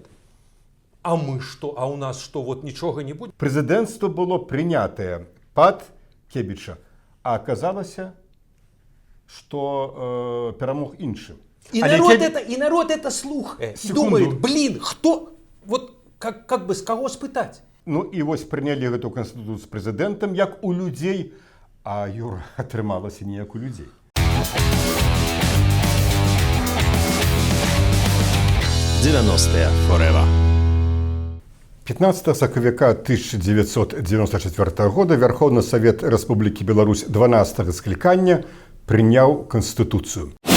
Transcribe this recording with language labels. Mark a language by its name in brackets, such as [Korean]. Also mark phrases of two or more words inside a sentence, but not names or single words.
[Russian] А мы что? А у нас что? Вот ничего не будет? Президентство было принятое под Кебіча, а оказалося, что [Ukrainian] перемог інший. [Russian] И народ это слухает, думает, блин, кто, вот как бы с кого спытать? [Belarusian] Ну і вось прынялі гэту канстытуцыю з прэзідэнтам як у людзей, а Юра, атрымалася не як у людзей. [English] «90-е forever». [Belarusian] 15 сакавіка 1994 года Верховны Савет Рэспублікі Беларусь 12 склікання прыняў канстытуцыю.